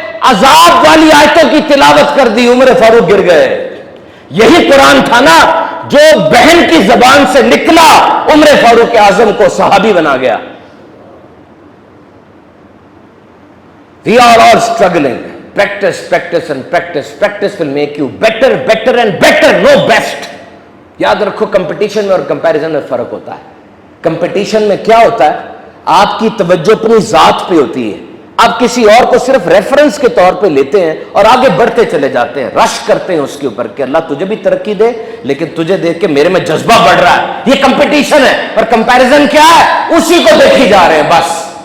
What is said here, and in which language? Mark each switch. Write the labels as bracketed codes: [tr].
[ur] عذاب والی آیتوں کی تلاوت کر دی، عمر فاروق گر گئے۔ یہی قرآن تھا نا جو بہن کی زبان سے نکلا عمر فاروق اعظم کو صحابی بنا گیا۔ [en] We are all struggling. Practice, practice and practice. Practice will make you better, better and better, no best. [ur] یاد رکھو کمپٹیشن میں اور کمپیریزن میں فرق ہوتا ہے۔ کمپٹیشن میں کیا ہوتا ہے؟ آپ کی توجہ اپنی ذات پہ ہوتی ہے، آپ کسی اور کو صرف ریفرنس کے طور پہ لیتے ہیں اور آگے بڑھتے چلے جاتے ہیں، رش کرتے ہیں اس کے اوپر کہ اللہ تجھے بھی ترقی دے، لیکن تجھے دیکھ کے میرے میں جذبہ بڑھ رہا ہے۔ یہ کمپٹیشن ہے۔ اور کمپیریزن کیا ہے؟ اسی کو دیکھی جا رہے ہیں بس،